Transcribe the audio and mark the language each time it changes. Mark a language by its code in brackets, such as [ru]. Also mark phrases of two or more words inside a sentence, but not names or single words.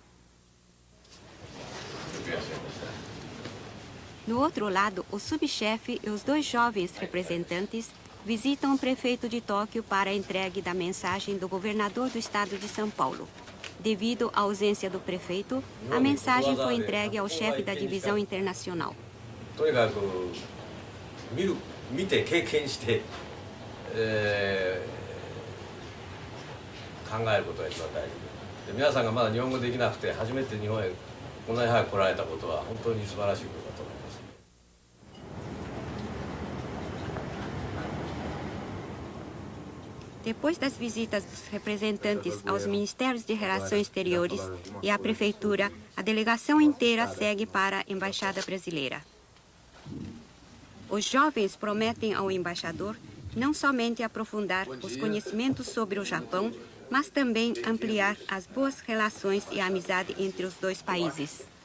[pt] No outro lado, o subchefe e os 2 jovens representantes visitam o prefeito de Tóquio para a entrega da mensagem do governador do estado de São Paulo. Devido à ausência do prefeito, a mensagem foi entregue ao chefe da divisão internacional. [ja] とにかく見て経験して、考えることが一番大事で、皆さんがまだ日本語できなくて初めて日本へこんなに早く来られたことは本当に素晴らしいことだと思います。 [pt] Depois das visitas dos representantes aos Ministérios de Relações Exteriores e à Prefeitura, a delegação inteira segue para a Embaixada Brasileira. Os jovens prometem ao embaixador não somente aprofundar os conhecimentos sobre o Japão, mas também ampliar as boas relações e a amizade entre os 2 países.